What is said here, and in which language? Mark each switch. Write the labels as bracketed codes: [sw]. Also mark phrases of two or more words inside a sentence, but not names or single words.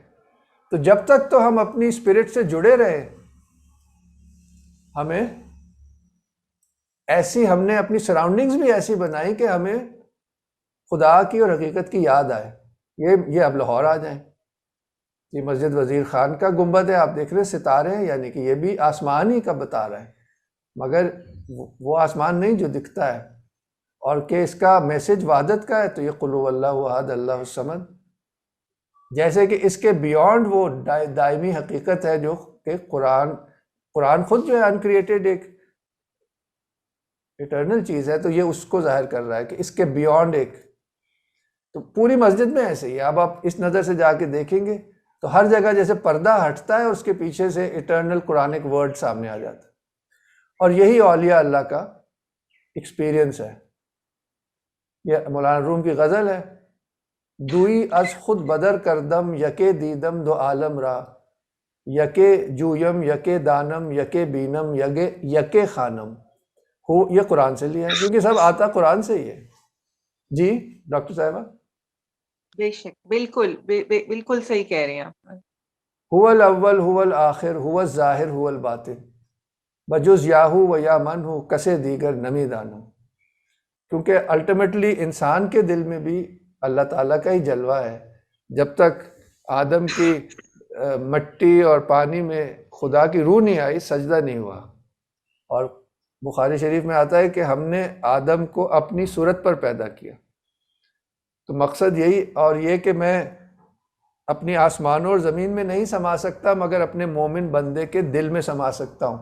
[ur] تو جب تک تو ہم اپنی اسپرٹ سے جڑے رہے، ہمیں ہم نے اپنی سراؤنڈنگز بھی ایسی بنائی کہ ہمیں خدا کی اور حقیقت کی یاد آئے۔ یہ اب لاہور آ جائیں، یہ مسجد وزیر خان کا گنبد ہے، آپ دیکھ رہے ستارے ہیں، یعنی کہ یہ بھی آسمان ہی کا بتا رہا ہے، مگر وہ آسمان نہیں جو دکھتا ہے، اور کہ اس کا میسج وحدت کا ہے، تو یہ [ar] قل هو اللہ احد اللہ الصمد، [ur] جیسے کہ اس کے بیونڈ وہ دائمی حقیقت ہے جو کہ قرآن خود جو ہے انکریٹڈ ایک ایٹرنل چیز ہے، تو یہ اس کو ظاہر کر رہا ہے کہ اس کے بیونڈ ایک، تو پوری مسجد میں ایسے ہی اب آپ اس نظر سے جا کے دیکھیں گے تو ہر جگہ جیسے پردہ ہٹتا ہے اور اس کے پیچھے سے [en] eternal Quranic word [ur] سامنے آ جاتا ہے، اور یہی اولیاء اللہ کا ایکسپیرینس ہے۔ یہ مولانا روم کی غزل ہے، [fa] دوئی از خود بدر کردم یکے دیدم دو عالم را، یکے جویم یکے دانم یکے بینم یکے خانم۔ [ur] یہ قرآن سے لیا ہے، کیونکہ سب آتا قرآن سے ہی ہے۔ جی ڈاکٹر صاحبہ؟ بے شک، بالکل بالکل صحیح کہہ رہے ہیں آپ۔ [ar] هو الاول هو الآخر هو الظاہر هو الباطن [fa] بجز یاہو و یا من ہو کسے دیگر نمی دانم، [ur] کیونکہ الٹیمیٹلی انسان کے دل میں بھی اللہ تعالیٰ کا ہی جلوہ ہے۔ جب تک آدم کی مٹی اور پانی میں خدا کی روح نہیں آئی، سجدہ نہیں ہوا۔ اور بخاری شریف میں آتا ہے کہ ہم نے آدم کو اپنی صورت پر پیدا کیا، تو مقصد یہی، اور یہ کہ میں اپنی آسمانوں اور زمین میں نہیں سما سکتا، مگر اپنے مومن بندے کے دل میں سما سکتا ہوں۔